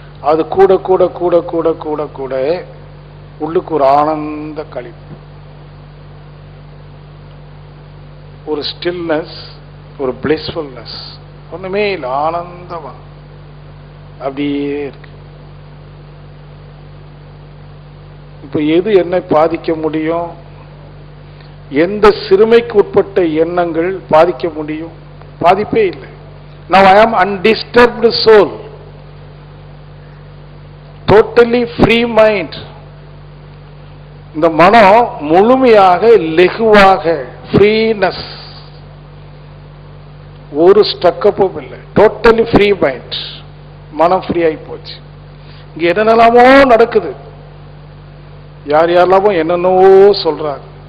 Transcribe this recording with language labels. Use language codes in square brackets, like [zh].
[ta] அது கூட கூட கூட கூட கூட கூட உள்ளுக்கு ஒரு ஆனந்த களிப்பு, ஒரு ஸ்டில்னஸ், ஒரு பிளிஸ்ஃபுல்னஸ். ஒண்ணுமே இல்லை, ஆனந்தமா அப்படியே இருக்கு. இப்ப எது என்னை பாதிக்க முடியும்? எந்த சிறுமைக்கு உட்பட்ட எண்ணங்கள் பாதிக்க முடியும்? பாதிப்பே இல்லை. [en] Now I am undisturbed soul, totally free mind. [ta] இந்த மனம் முழுமையாக லெகுவாக, ஃப்ரீனஸ், ஒரு ஸ்டக்கப்பும் இல்லை, [en] Totally free mind. [ta] மனம் ஃப்ரீ ஆகி போச்சு. இங்க என்னென்னலாமோ நடக்குது, யார் யாரெல்லாமோ என்னென்னவோ சொல்றாங்க.